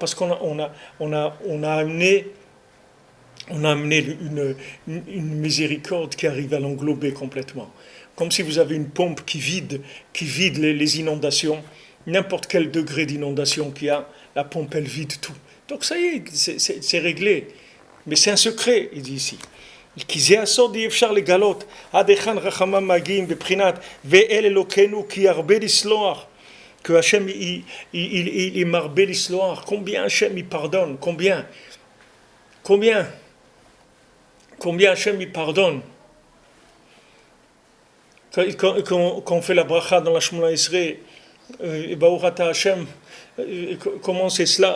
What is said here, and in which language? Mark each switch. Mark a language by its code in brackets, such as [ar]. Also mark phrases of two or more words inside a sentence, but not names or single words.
[fr] Parce qu'on a amené une miséricorde qui arrive à l'englober complètement. Comme si vous avez une pompe qui vide les inondations. N'importe quel degré d'inondation qu'il y a, la pompe, elle vide tout. Donc ça y est, c'est réglé. Mais c'est un secret, il dit ici. [he] כי זה הסוד אי אפשר לגלות עד היכן רחמיו מגיעים בבחינת ואל אלוקינו כי ירבה לסלוח [fr] que Hachem il marbe l'histoire. Combien Hachem il pardonne? Combien Hachem il pardonne? Quand on fait la bracha dans la Shemona Esrei, [he] ברוך אתה השם, [fr] comment c'est cela?